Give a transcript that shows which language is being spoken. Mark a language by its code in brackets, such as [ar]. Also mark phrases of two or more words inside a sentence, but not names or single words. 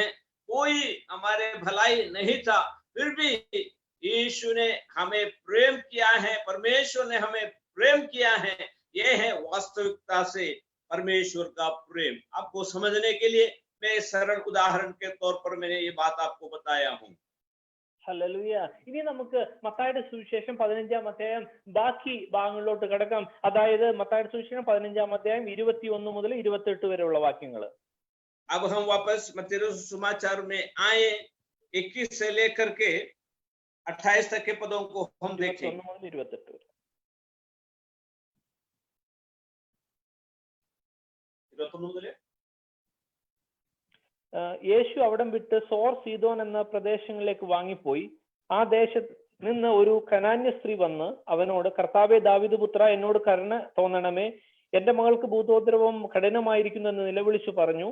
[hi] कोई हमारे भलाई नहीं था, फिर भी यीशु ने हमें प्रेम किया है, परमेश्वर ने हमें प्रेम किया है। यह है वास्तविकता से परमेश्वर का प्रेम। आपको समझने के लिए मैं सरल उदाहरण के तौर पर मैंने ये बात आपको बताया हूं। [ml] ഹല്ലേലൂയ. ഇനി നമുക്ക് മത്തായിയുടെ സുവിശേഷം 15-ാം അധ്യായം ബാക്കി ഭാഗങ്ങളിലോട്ട് കിടക്കാം. അതായത് മത്തായിയുടെ സുവിശേഷം 15-ാം അധ്യായം 21 മുതൽ 28 വരെയുള്ള വാക്യങ്ങൾ. [hi] अब हम वापस मत्ती सुसमाचार में आए, 21 से लेकर के 28 तक के पदों को हम देखें. [ml] 21 മുതൽ 28 വരെ. 21 മുതൽ യേശു അവിടം വിട്ട് സോർ സീദോൻ എന്ന പ്രദേശങ്ങളിലേക്ക് വാങ്ങിപ്പോയി. ആ ദേശത്ത് നിന്ന് ഒരു കനാന്യ സ്ത്രീ വന്ന് അവനോട്, കർത്താവേ ദാവീദ് പുത്ര, എന്നോട് കരുണ തോന്നണമേ, എന്റെ മകൾക്ക് ഭൂതോദ്രവം കഠിനമായിരിക്കുന്നു എന്ന് നിലവിളിച്ചു പറഞ്ഞു.